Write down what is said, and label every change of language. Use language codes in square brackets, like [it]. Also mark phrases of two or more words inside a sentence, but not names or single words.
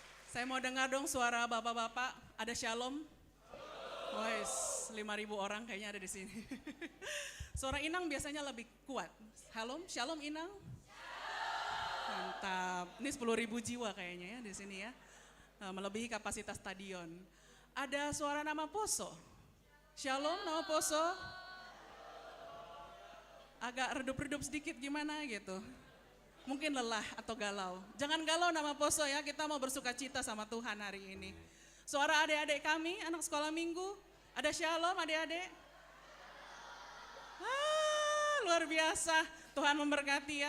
[id] Saya mau dengar dong suara bapak-bapak. Ada shalom? Wes, 5.000 orang kayaknya ada di sini. Suara Inang biasanya lebih kuat. Shalom, shalom Inang. Mantap. Ini 10.000 jiwa kayaknya ya di sini ya. Melebihi kapasitas stadion. Ada suara nama Poso. Shalom nama Poso. Agak redup-redup sedikit gimana gitu. Mungkin lelah atau galau. Jangan galau nama Poso ya, kita mau bersuka cita sama Tuhan hari ini. Suara adik-adik kami, anak sekolah minggu. Ada shalom adik-adik? Luar biasa, Tuhan memberkati ya.